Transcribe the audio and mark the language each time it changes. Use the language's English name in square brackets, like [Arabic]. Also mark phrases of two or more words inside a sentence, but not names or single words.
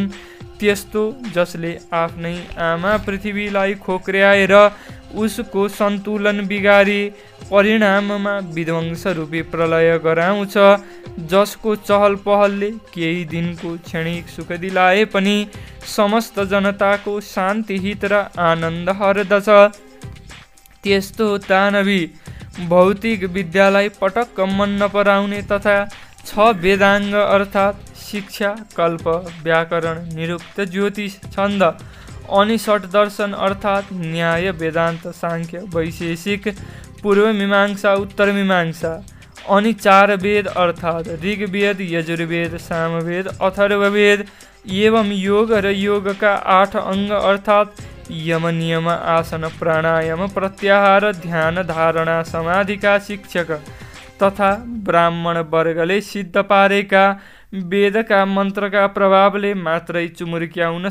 [Nepali] त्यस्तो जसले आफ्नै आमा पृथ्वीलाई खोक्र्याएर उसको सन्तुलन बिगारी परिणाममा विध्वंसरूपी प्रलय गराउँछ, जसको चहल पहलले केही दिनको क्षणिक सुख दिलाए पनि समस्त जनताको शान्ति हित र आनन्द हर्दछ। त्यस्तो दानवी भौतिक विद्यालाई पटक्क मन नपराउने तथा 6 वेदाङ्ग अर्थात् शिक्षा, कल्प, व्याकरण, निरुक्त, ज्योतिष, छन्द अनि षट दर्शन अर्थात् न्याय, वेदान्त, सांख्य, वैशेषिक, पूर्व मीमांसा, उत्तर मीमांसा अनि 4 वेद अर्थात् ऋग्वेद, यजुर्वेद, सामवेद, अथर्ववेद एवं योग र योगका 8 अङ्ग अर्थात् यम, नियम, आसन, प्राणायाम, प्रत्याहार, ध्यान, धारणा, समाधिका शिक्षक तथा ब्राह्मण वर्गले सिद्ध पारेका वेदका मन्त्रका प्रभावले मात्रै चुमुर्क्याउन